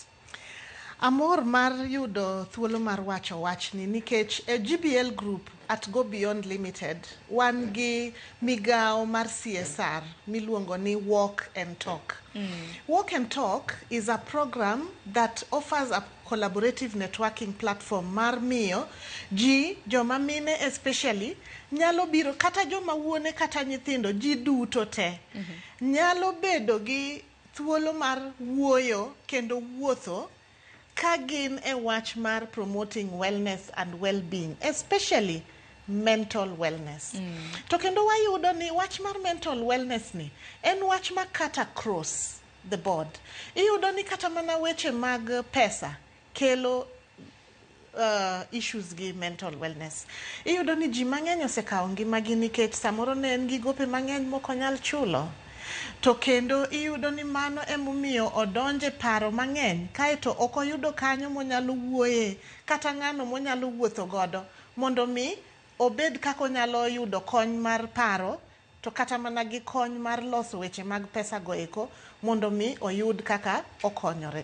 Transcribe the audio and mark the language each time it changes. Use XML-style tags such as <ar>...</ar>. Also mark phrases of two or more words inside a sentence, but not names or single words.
<luo>Amor mar yudo thuolo mar wacho wachni nikech GBL Group at Go Beyond Limited wan gi migao mar CSR miluongo ni Walk and Talk.</luo> <en>Walk and Talk is a program that offers a collaborative networking platform</en> <luo>mar miyo ji joma mine especially nyalo biro kata joma wuone kata nyithindo ji duto te nyalo bedo gi thuolo mar wuoyo kendo wuotho ka gin e wach mar</luo> <en>promoting wellness and well-being, especially mental wellness.</en> <luo>To kendo wayudo ni wach mar</luo> <en>mental wellness</en> <luo>ni en wach ma</luo> <en>cut across the board.</en> <luo>Iyudo ni kata mana weche mag pesa kelo issues gi</luo> <en>mental wellness.</en> <luo>Iyudo ni ji mang'eny osekawo ngimagi nikech samoro ne en gi gope mang'eny mok onyal chulo. To kendo iyudo ni mano emomiyo odonje paro mang'eny kaeto ok oyudo kanyo monyalo wuoye kata ng'ano monyalo wuotho godo mondo mi obed kako onyalo yudo kony mar paro to kata mana gi kony mar loso weche mag pesa go eko mondo mi oyud kaka okonyore.</luo>